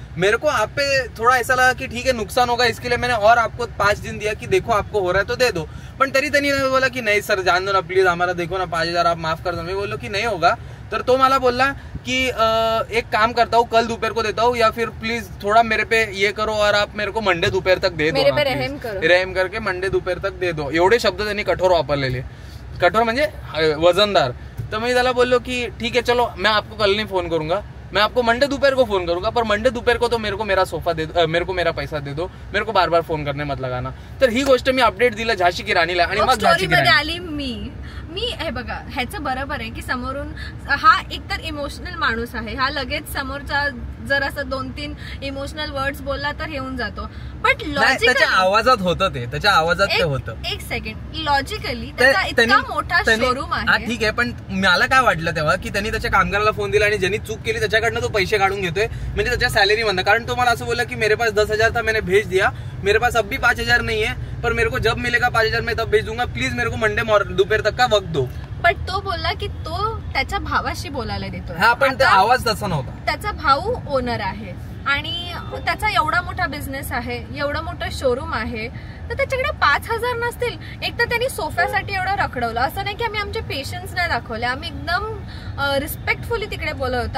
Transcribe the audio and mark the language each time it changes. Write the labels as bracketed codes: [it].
[hi] मेरे को आप पे थोड़ा ऐसा लगा कि ठीक है नुकसान होगा, इसके लिए मैंने और आपको 5 दिन दिया कि देखो आपको हो रहा है तो दे दो. [mr] पण तरी त्यांनी बोला की [hi] नहीं सर जान दो ना प्लीज, हमारा देखो ना 5,000 आप माफ कर दो. मैं बोलो की नहीं होगा. [mr] तर तो मला बोलला कि [hi] एक काम करता हूँ, कल दोपहर को देता हूँ, या फिर प्लीज थोड़ा मेरे पे ये करो और आप मेरे को मंडे दोपहर तक दे दो, मेरे पे रहम करो, रहम करके मंडे दोपहर तक दे दो. [mr] एवढे शब्द त्यांनी कठोर वापरलेले, कठोर म्हणजे वजनदार. तर मी त्याला बोललो की [hi] ठीक है चलो मैं आपको कल नहीं फोन करूंगा, मैं आपको मंडे दोपहर को फोन करूंगा, पर मंडे दोपहर को तो मेरे को मेरा सोफा दे दो, मेरे को मेरा पैसा दे दो, मेरे को बार बार फोन करने मत लगाना. [mr] तर ही गोष्ट मी अपडेट दिला झाशी की राणीला. आणि मग झाशी की राणी आली मी हे बघा, ह्याचं बरोबर आहे की समोरून हा एकतर इमोशनल माणूस आहे, हा लगेच समोरचा जर असं 2-3 इमोशनल वर्ड्स बोलला तर येऊन जातो. बट लॉजिकली त्याच्या आवाजात होतं, ते त्याच्या आवाजात ते होतं. एक सेकंड, लॉजिकली त्याचा इतका मोठा शोरूम आहे. ठीक आहे, पण मला काय वाटलं तेव्हा की त्यांनी त्याच्या कामगाराला फोन दिला आणि ज्यांनी चूक केली त्याच्याकडनं तो पैसे काढून घेतोय, म्हणजे त्याच्या सॅलरी मधनं. कारण तो मला असं बोलला की [hi] मेरे पास 10,000 था, मैंने भेज दिया, मेरे पास अब भी 5,000 नहीं है, पर मेरे को जब मिलेगा 5,000 मैं तब भेज दूंगा, प्लीज मेरे को मंडे दोपहर तक का वक्त दो. [mr] पण तो बोलला की तो त्याच्या भावाशी बोलायला देतो. हा, पण आवाज तसा नव्हता. त्याचा भाऊ ओनर आहे आणि त्याचा एवढा मोठा बिझनेस आहे, एवढं मोठं शोरूम आहे, तर त्याच्याकडे 5,000 नसतील. एक तर त्यांनी सोफ्यासाठी एवढं रखडवलं. असं नाही की आम्ही आमचे पेशन्स नाही दाखवले, आम्ही एकदम रिस्पेक्टफुली तिकडे बोलत होतो.